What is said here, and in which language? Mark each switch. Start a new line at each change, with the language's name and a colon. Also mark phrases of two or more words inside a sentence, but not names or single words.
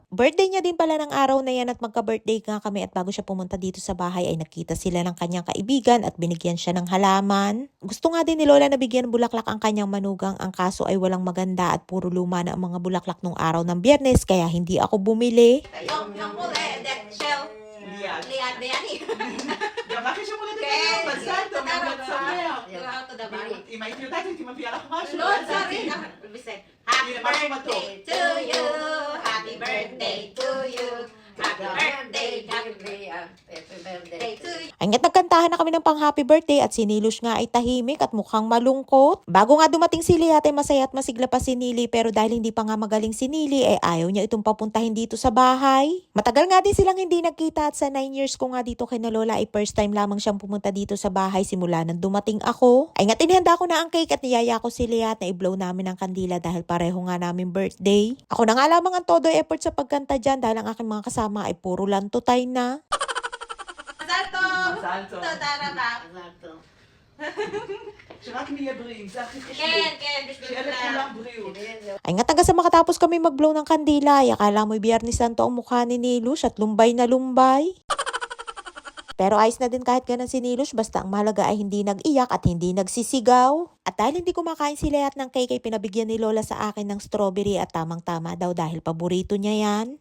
Filipino: Birthday niya din pala ng araw na yan at magka-birthday nga kami at bago siya pumunta dito sa bahay ay nakita sila ng kanyang kaibigan at binigyan siya ng halaman. Gusto nga din ni Lola na bigyan ng bulaklak ang kanyang manugang, ang kaso ay walang maganda at puro luma na ang mga bulaklak nung araw ng Biyernes kaya hindi ako bumili. Yung muledet, shell. Liat na yan eh.
Hebrew: גמרתי שמולדת כן, היום, מזל טוב, תודה מולדת רבה. שמח. אותו דבר. אם הייתי יודעת הייתי מביאה לך משהו. לא צריך. בסדר. Happy הנה, משהו מתוק.
English: birthday to you. Happy birthday to you. Happy birthday. Happy birthday to you.
Filipino: Ay nga't nagkantahan na kami ng pang
English: happy birthday
Filipino: at si Nilush nga ay tahimik at mukhang malungkot. Bago nga dumating si Liat ay masaya at masigla pa si Nili pero dahil hindi pa nga magaling si Nili ay ayaw niya itong papuntahin dito sa bahay. Matagal nga din silang hindi nagkita at sa 9 years ko nga dito kay na Lola ay
English: first time
Filipino: lamang siyang pumunta dito sa bahay simula nang dumating ako. Ay nga't inihanda ko na ang cake at niyaya ko si Liat na i-blow namin ang kandila dahil pareho nga namin birthday. Ako na nga lamang ang todo effort sa pagkanta dyan dahil ang aking mga kasama ay puro lantutay na. Salto.
Hebrew: מזל טוב. תודה רבה. שרק נהיה בריאים, זה הכי חשוב. כן, כן, בשביל שיהיה כולם. לכולם בריאות.
Filipino: Ay nga taga sa makatapos kami mag-blow ng kandila, ay akala mo'y Biyernes Santo ang mukha ni Nilush at lumbay na lumbay. Pero ayos na din kahit ganun si Nilush basta ang mahalaga ay hindi nag-iyak at hindi nagsisigaw. At dahil hindi kumakain si Liat ng cake ay pinabigyan ni Lola sa akin ng strawberry at tamang-tama daw dahil paborito niya yan.